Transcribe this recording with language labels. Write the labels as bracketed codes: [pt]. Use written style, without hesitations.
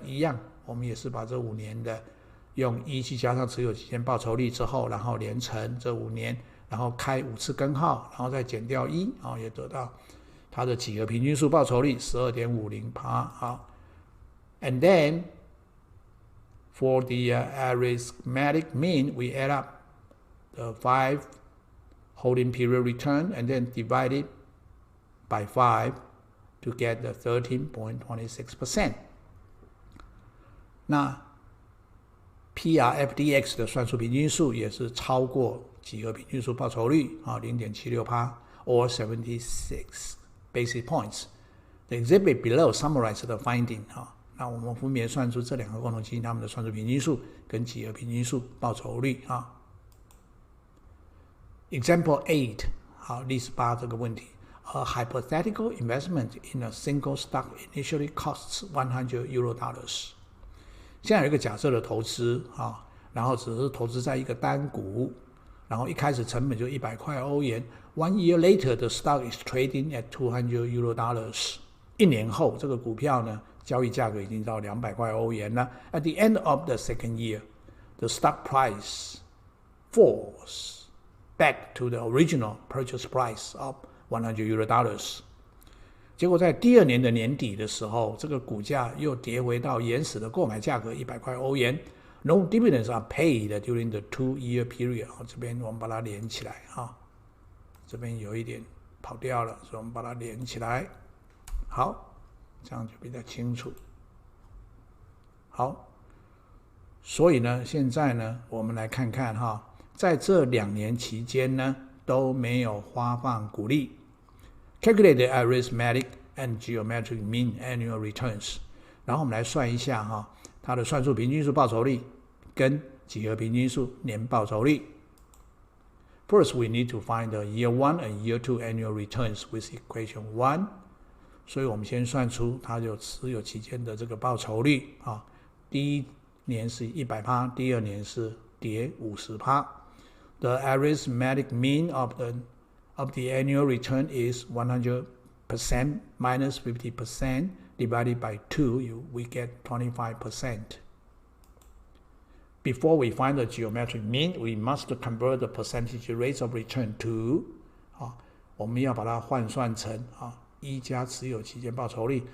[zh] 一样，我们也是把这5年的用1去加上持有期间报酬率之后，然后连乘这5年，然后开5次根号，然后再减掉1，也得到它的几何平均数报酬率 12.50%。 [en] And then for the arithmetic mean, we add up the 5 holding period return and then divide it by 5 to get the 13.26%. [zh] 那 PRFDX 的算术平均数也是超过几何平均数报酬率 0.76% [en] or 76 basis points. The exhibit below summarizes the finding. [zh] 那我们分别算出这2个共同基因它们的算术平均数跟几何平均数报酬率。 [en] Example 8， [zh] 例子8这个问题。 [en] A hypothetical investment in a single stock initially costs €100。 [zh] 现在有一个假设的投资，然后只是投资在一个单股，然后一开始成本就100块欧元。 [en] 1 year later, the stock is trading at €200. [zh] 1年后，这个股票呢，交易价格已经到200块欧元了。 [en] At the end of the second year, the stock price falls back to the original purchase price of €100. [zh] 结果在第2年的年底的时候，这个股价又跌回到原始的购买价格100块欧元。 [en] No dividends are paid during the 2-year period. [zh] 这边我们把它连起来，这边有一点跑掉了，所以我们把它连起来。好，这样就比较清楚。好，所以呢，现在呢，我们来看看在这2年期间呢，都没有发放股利。 [en] Calculate the arithmetic and geometric mean annual returns. [zh] 然后我们来算一下它的算术平均数报酬率跟几何平均数年报酬率。 [en] First, we need to find the year 1 and year 2 annual returns with equation 1. [zh] 所以我们先算出它有持有期间的这个报酬率第1年是 100%， 第2年是跌 50%。 [en] The arithmetic mean of the annual return is 100% minus 50% divided by 2, we get 25%. Before we find the geometric mean, we must convert the percentage rates of return to [zh] 我们要把它换算成1加持有期间报酬率。